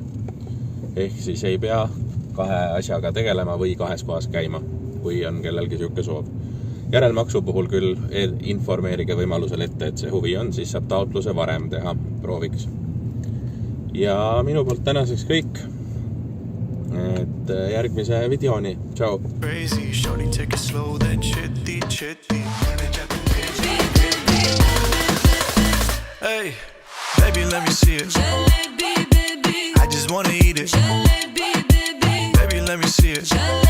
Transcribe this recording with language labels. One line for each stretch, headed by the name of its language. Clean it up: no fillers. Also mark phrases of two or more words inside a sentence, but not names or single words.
Estonian: Ehk siis ei pea 2 asjaga tegelema või 2 kohas käima, kui on kellelgi siuke soov. Järelmaksu puhul küll informeerige võimalusel ette, et see huvi on, siis saab taotluse varem teha, prooviks. Ja minu poolt tänaseks kõik. Et järgmise videoni. Ciao!
English: Crazy, shorty take it slow, then chitty, chitty. Hey, baby, let me see it. I just wanna eat it. Baby, let me see it.